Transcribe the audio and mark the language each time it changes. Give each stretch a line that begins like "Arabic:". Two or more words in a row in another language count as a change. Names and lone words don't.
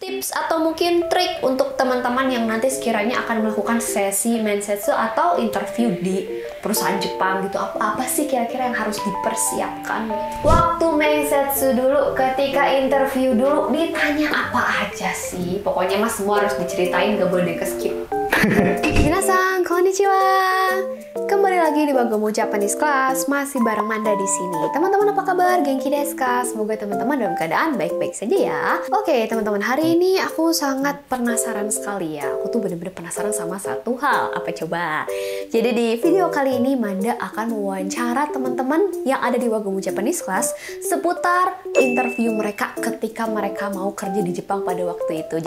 Indonesian: tips atau mungkin trik untuk teman-teman yang nanti sekiranya akan melakukan sesi mensetsu atau interview di perusahaan Jepang gitu? Apa sih kira-kira yang harus dipersiapkan? Waktu mensetsu dulu, ketika interview dulu, ditanya apa aja sih? Pokoknya mas semua harus diceritain, gak boleh di-skip.
Japanese: 皆さん、こんにちは.
Indonesian: Kembali lagi di Wagomu Japanese Class, masih bareng Manda di sini. Teman-teman apa kabar?
Japanese: 元気ですか?
Indonesian: Semoga teman-teman dalam keadaan baik-baik saja ya. Oke, teman-teman, hari ini aku sangat penasaran sekali ya. Aku tuh bener-bener penasaran sama satu hal. Apa coba? Jadi di video kali ini Manda akan mewawancara teman-teman yang ada di Wagomu Japanese Class seputar interview mereka ketika mereka mau kerja di Jepang pada waktu itu.